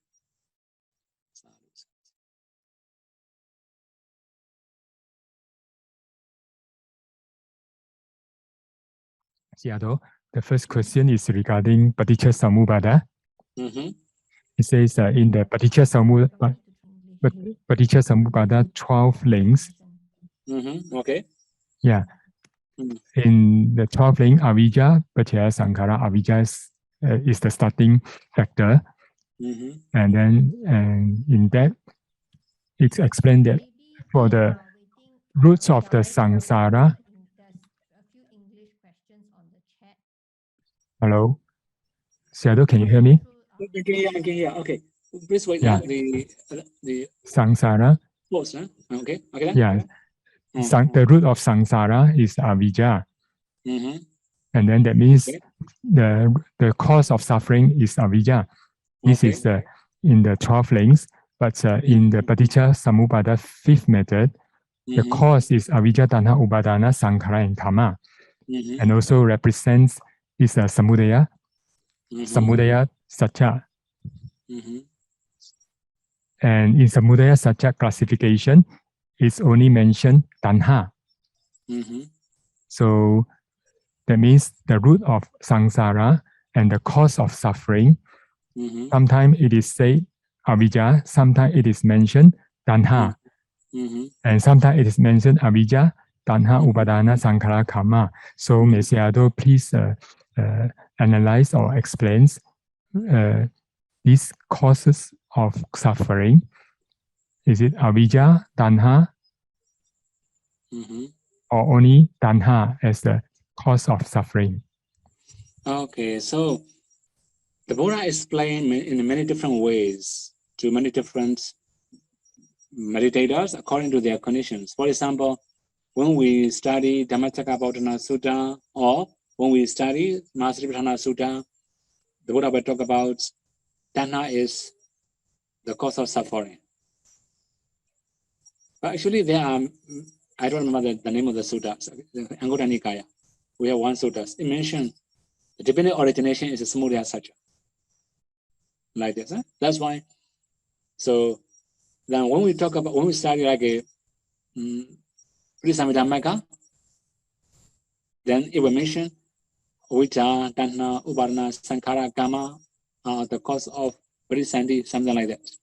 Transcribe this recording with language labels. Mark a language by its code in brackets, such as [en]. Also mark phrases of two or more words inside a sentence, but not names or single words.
[en] Sādhu, the first question is regarding Paticca Samuppada. It says in the Paticca Samuppada 12 links. Okay. Yeah. In the 12 link, [pi] avijja, paccaya sankhara, [en] avijja is the starting factor. And then in that, it's explained that for the roots of the samsara. Hello? Sādhu, can you hear me? I can hear. Okay. Please wait. Yeah. The samsara. Close, huh? Okay. Okay. Yeah. The root of samsara is avijja. And then that means the cause of suffering is avijja. This is in the 12 links. But in the Paticca Samuppada 5th method, the cause is [pi] avijja, tanha, upadana, sankhara, [en] and karma. and also represents is a [pi] samudaya, samudaya satya. [en] And in [pi] samudaya satya [en] classification, it's only mentioned tanha. So that means the root of samsara and the cause of suffering. Sometimes it is said avijja, sometimes it is mentioned tanha, and sometimes it is mentioned [pi] avijja, tanha, upadana, sankhara, [en] karma. So may Sādhu please analyze or explain these causes of suffering. Is it [pi] avijja, tanha, [en] or only tanha as the cause of suffering? Okay, so the Buddha explained in many different ways to many different meditators according to their conditions. For example, when we study Dhammacakkappavattana Sutta or when we study Mahasatipatthana Sutta, the Buddha will talk about tanha is the cause of suffering. But actually there are, I don't remember the name of the sutta, Anguttara Nikaya. We have one sutta. It mentioned the dependent origination is a samudaya satya. Like this. Huh? That's why. So then when we talk about, when we study like a Purification8, then it will mention [pi] avijja, tanha, upadana, sankhara, [en] karma are the cause of Purification8, something like that.